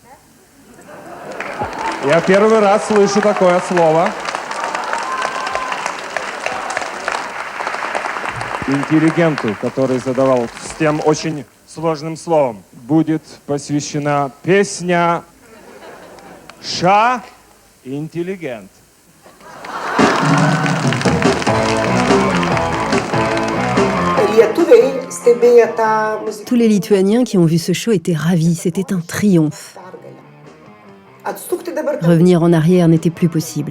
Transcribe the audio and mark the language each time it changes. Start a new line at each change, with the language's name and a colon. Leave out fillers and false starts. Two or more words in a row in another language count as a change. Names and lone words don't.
Russian: Я первый раз слышу такое слово. Интеллигенту, который задавал с тем очень сложным словом, будет посвящена песня «Ша интеллигент».
French: Tous les Lituaniens qui ont vu ce show étaient ravis, c'était un triomphe. Revenir en arrière n'était plus possible.